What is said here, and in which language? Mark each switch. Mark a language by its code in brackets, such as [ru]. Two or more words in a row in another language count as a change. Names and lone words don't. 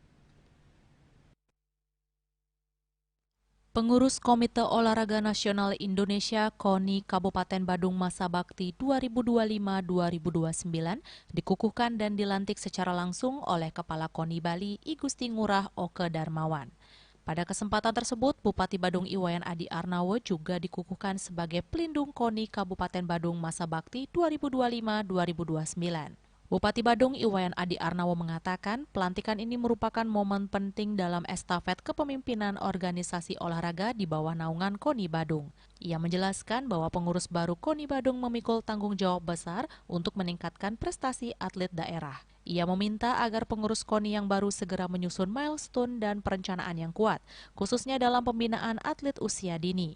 [id] Pengurus Komite Olahraga Nasional Indonesia KONI Kabupaten Badung masa bakti 2025-2029 dikukuhkan dan dilantik secara langsung oleh Kepala KONI Bali I Gusti Ngurah Oke Darmawan. Pada kesempatan tersebut, Bupati Badung Iwayan Adi Arnawo juga dikukuhkan sebagai pelindung KONI Kabupaten Badung masa bakti 2025-2029. Bupati Badung Iwayan Adi Arnawo mengatakan pelantikan ini merupakan momen penting dalam estafet kepemimpinan organisasi olahraga di bawah naungan KONI Badung. Ia menjelaskan bahwa pengurus baru KONI Badung memikul tanggung jawab besar untuk meningkatkan prestasi atlet daerah. Ia meminta agar pengurus KONI yang baru segera menyusun milestone dan perencanaan yang kuat, khususnya dalam pembinaan atlet usia dini.